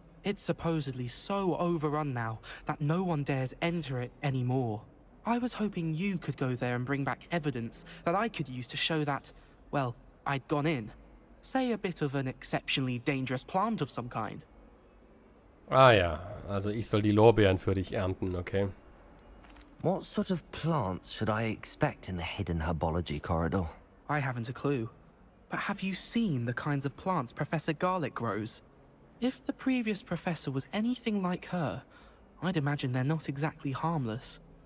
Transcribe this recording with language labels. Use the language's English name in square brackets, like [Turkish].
[English] It's supposedly so overrun now that no one dares enter it anymore. I was hoping you could go there and bring back evidence that I could use to show that, well, I'd gone in. Say a bit of an exceptionally dangerous plant of some kind. [German] Ah ja, also ich soll die Lorbeeren für dich ernten, okay. [English] What sort of plants should I expect in the hidden herbology corridor? I haven't a clue. But have you seen the kinds of plants Professor Garlic grows? If the previous professor was anything like her, I'd imagine they're not exactly harmless.